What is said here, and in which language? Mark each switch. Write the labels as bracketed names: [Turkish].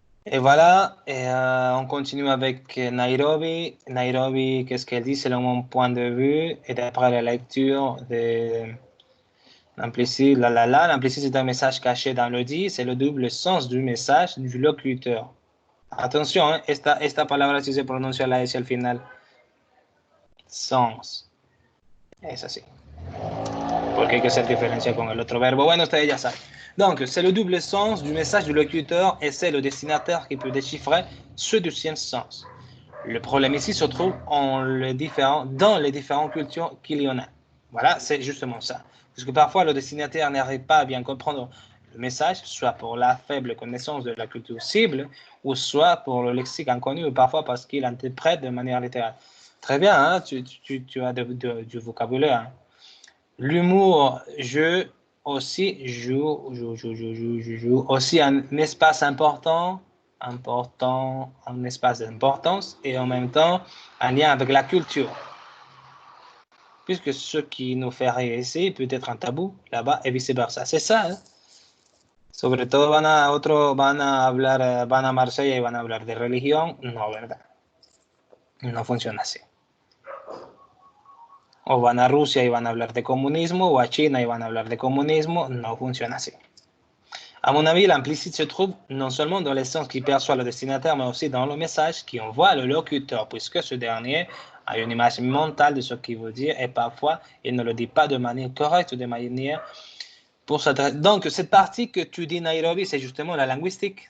[French] Et voilà, on continue avec Nairobi. Nairobi, qu'est-ce qu'elle dit selon mon point de vue et d'après la lecture de l'implicite, l'implicite c'est un message caché dans le dit, c'est le double sens du message du locuteur. [Spanish] Atención, esta palabra si se pronuncia la S al final. Sens. Es así. Porque hay que hacer diferencia con el otro verbo. Bueno, ustedes ya saben. [French] Donc, c'est le double sens du message du locuteur et c'est le destinataire qui peut déchiffrer ce deuxième sens. Le problème ici se trouve dans les différentes cultures qu'il y en a. Voilà, c'est justement ça. Parce que parfois, le destinataire n'arrive pas à bien comprendre le message, soit pour la faible connaissance de la culture cible, ou soit pour le lexique inconnu, ou parfois parce qu'il interprète de manière littérale. Très bien, hein, tu as du vocabulaire. Hein. L'humour joue aussi un espace important, un espace d'importance et en même temps un lien avec la culture. Puisque ce qui nous fait rire ici peut être un tabou là-bas et vice-versa. C'est ça. Hein? [Spanish] Sobre todo van a Marsella y van a hablar de religión. No, ¿verdad? No funciona así. O van a Rusia y van a hablar de comunismo, o a China y van a hablar de comunismo. No funciona así. [French] À mon avis, l'implicite se trouve non seulement dans l'essence qui perçoit le destinataire, mais aussi dans le message qui envoie le locuteur, puisque ce dernier a une image mentale de ce qu'il veut dire et parfois il ne le dit pas de manière correcte ou de manière pour s'adresser. Donc, cette partie que tu dis, Nairobi, c'est justement la linguistique.